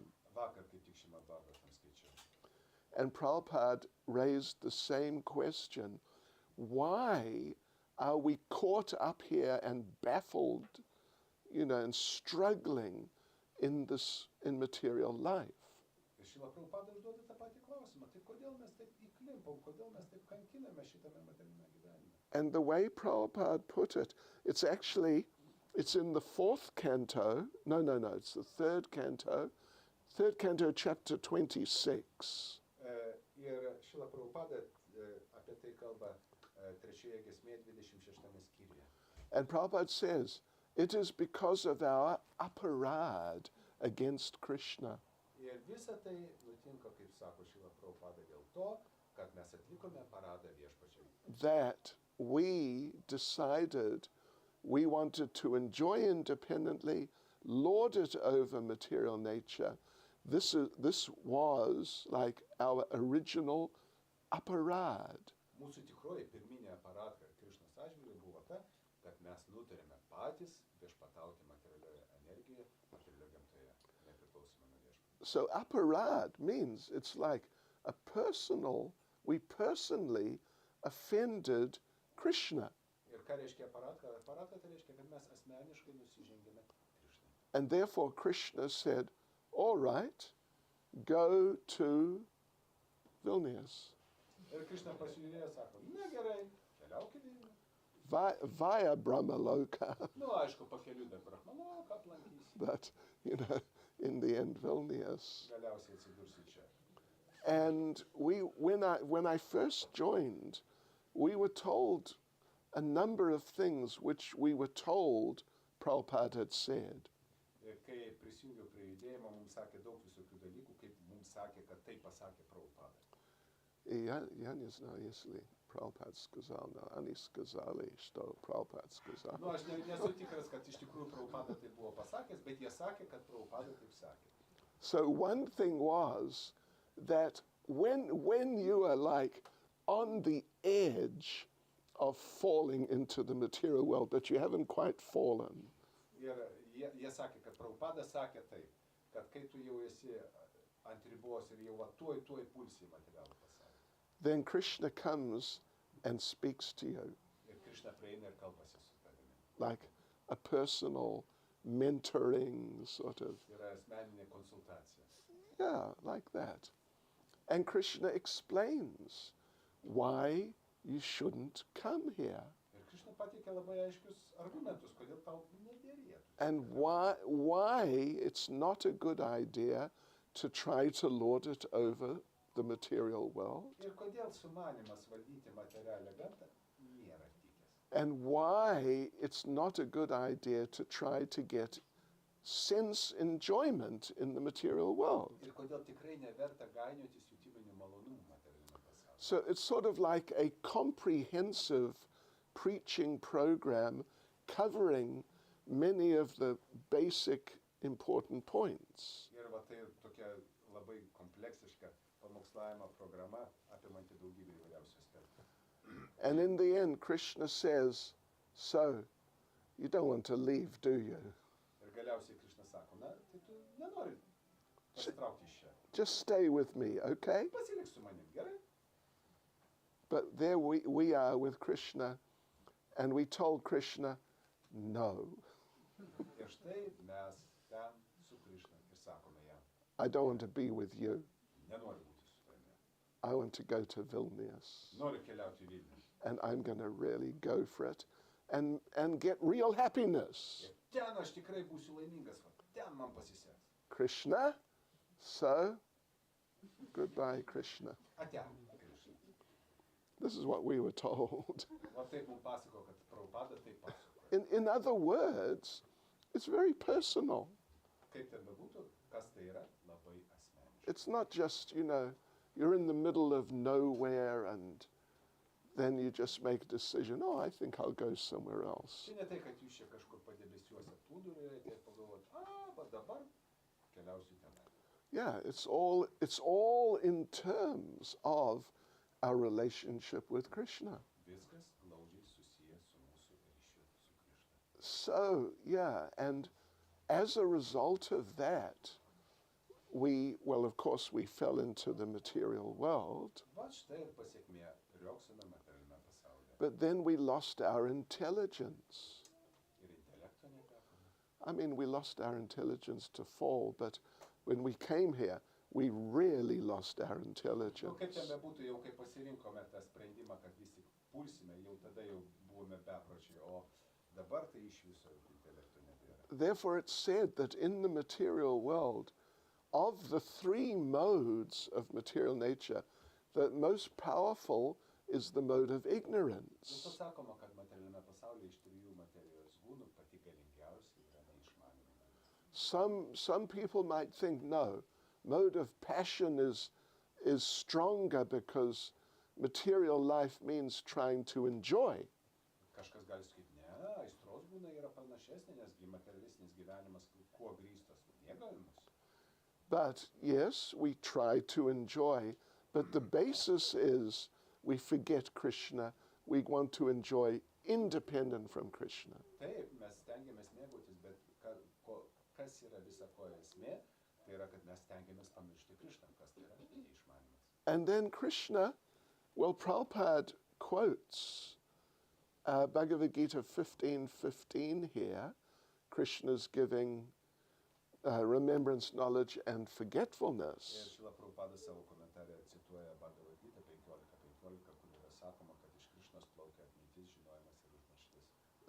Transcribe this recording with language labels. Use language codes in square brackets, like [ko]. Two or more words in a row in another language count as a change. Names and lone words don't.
[lt] Vakar kaip tik Srimad Bhagavatam skaičiau. [en] And Prabhupada raised the same question. Why are we caught up here and baffled, and struggling in material life? [lt] Ir Šrila Prabhupada užduoda tą patį klausimą. Tai kodėl mes taip įklimpom, kodėl mes taip kankiname šitame materialiame gyvenime? [en] And the way Prabhupada put it, it's in the fourth canto, it's the third canto, chapter 26. [lt] Ir Šrila Prabhupada apie tai kalba trečioje giesmėje 26 skyriuje. [en] And Prabhupada says, it is because of our aparad against Krishna. [lt] Ir visa tai nutinka, kaip sako Šrila Prabhupada, dėl to, kad mes atlikome paradą viešpačiui. [en] That we decided we wanted to enjoy independently, lord it over material nature. This was like our original aparad. [lt] Mūsų tikroji pirminė aparadka Krišnos atžvilgiu buvo ta, kad mes nutarėme patys viešpatauti materialioje energijoje, materialioje gamtoje, nepriklausomai nuo viešpaties. [en] So aparad means it's like we personally offended Krishna. [lt] Ir ką reiškia aparadka? Aparadka tai reiškia, kad mes asmeniškai nusižengėme Krišnai. [en] And therefore Krishna said, all right, go to Vilnius. [lt] Ir Krišna pasižiūrėjo, sako, na gerai, keliauk į Vilnių. [en] Via Brahmaloka. [lt] Nu, aišku, pakeliu dar Brahmaloką aplankysi. [en] But, in the end, Vilnius. [lt] Galiausiai atsidursi čia. [en] And when I first joined, we were told a number of things which we were told Prabhupada had said. [lt] Ir kai prisijungiau prie judėjimo, mums sakė daug visokių dalykų, kaip mums sakė, kad tai pasakė Prabhupada. [ru] Я не знаю, если Prabhupada сказал, но они сказали, что Prabhupada сказал. [lt] Nu, aš nesu tikras, kad iš tikrųjų Prabhupada tai buvo pasakęs, bet jie sakė, kad Prabhupada taip sakė. [en] So one thing was that when you are like on the edge of falling into the material world, but you haven't quite fallen. [lt] Ir jie sakė, kad Prabhupada sakė taip, kad kai tu jau esi ant ribos ir jau va tuoj pulsi į materialų pasaulį. [en] Then Krishna comes and speaks to you [lt] Ir Krishna prieina ir kalbasi su tavimi. [en] like a personal mentoring sort of, [lt] Yra asmeninė konsultacija. [en] yeah, like that. And Krishna explains why you shouldn't come here [lt] Ir Krishna pateikė labai aiškius argumentus, kodėl tau nedėrėtų. [en] and why it's not a good idea to try to lord it over the material world, [lt] Ir kodėl sumanimas valdyti materialią gamtą nėra tikęs. [en] and why it's not a good idea to try to get sense enjoyment in the material world. [lt] Ir kodėl tikrai neverta gainiotis jutiminių malonumų materialiniame pasaulyje. [en] So it's sort of like a comprehensive preaching program covering many of the basic important points. [lt] Ir va tai tokia labai kompleksiška pamokslavimo programa apimanti daugybę įvairiausių aspektų. [en] And in the end, Krishna says, so you don't want to leave, do you? [lt] Ir galiausiai Krishna sako, na, tai tu nenori pasitraukti iš čia. [en] Just stay with me, okay? [lt] Pasilik su manim, gerai? [en] But there we are with Krishna, and we told Krishna, no, [lt] Ir štai mes ten su Krishna ir sakome jam, [en] I don't want to be with you. [lt] nenori būti su tavimi. [en] I want to go to Vilnius, [lt] Noriu keliauti į Vilnių. [en] and I'm going to really go for it and get real happiness. [lt] Ir ten aš tikrai būsiu laimingas, va, ten man pasiseks. [en] Krishna, so goodbye, Krishna. [lt] Ate, Krishna. [en] This is what we were told. [lt] Va taip mums pasako, kad Prabhupada taip pasako. [en] In other words, it's very personal. [lt] Kaip ten bebūtų, kas tai yra, labai asmeniška. [en] It's not just, you're in the middle of nowhere and then you just make a decision, oh, I think I'll go somewhere else. [lt] Tai ne tai, kad jūs čia kažkur padebesiuose plūduriuojate ir pagalvojate, va dabar keliausiu tenai. [en] Yeah, it's all in terms of our relationship with Krishna. [lt] Viskas glaudžiai susijęs su mūsų ryšiu su Krishna. [en] So, yeah, and as a result of that, of course, we fell into the material world, [lt] Va štai ir pasiekmė rioksime materialiame pasaulyje. [en] but then we lost our intelligence. [lt] Ir intelekto netekome. [en] I mean, we lost our intelligence to fall, but when we came here, we really lost our [lt] Kaip ten [en] intelligence. [lt] bebūtų, jau kai pasirinkome tą sprendimą, kad vis tik pulsime, jau tada jau buvome bepročiai, o dabar tai iš viso intelekto nebėra. [en] Therefore, it's said that in the material world, of the three modes of material nature, the most powerful is the mode of [lt] Dėl to [en] ignorance. [lt] sakoma, kad materialiame pasaulyje iš trijų materijos gūnų pati galingiausia yra neišmanoma. [en] Some people might think, no, mode of passion is stronger because material life means trying to enjoy. [lt] Kažkas gali sakyti, ne, aistros gūna yra panašesnė, nesgi materialistinis gyvenimas kuo grįstas mėgavimas. [en] But yes, we try to enjoy, but the basis is we forget Krishna. We want to enjoy independent from Krishna. [lt] Taip, mes stengiamės mėgautis, bet kas yra visa ko esmė, tai yra, kad mes stengiamės pamiršti Krishną, kas tai yra neišmanimas. [en] And then Krishna, Prabhupada quotes Bhagavad Gita 15:15 here. Krishna's giving remembrance, knowledge, and [lt] Ir [en] forgetfulness. [lt] Šrila Prabhupada savo komentare cituoja Bhagavad Gita 15:15, kur yra sakoma, kad iš Krishnos plaukia atmintis, žinojimas ir užmarštis.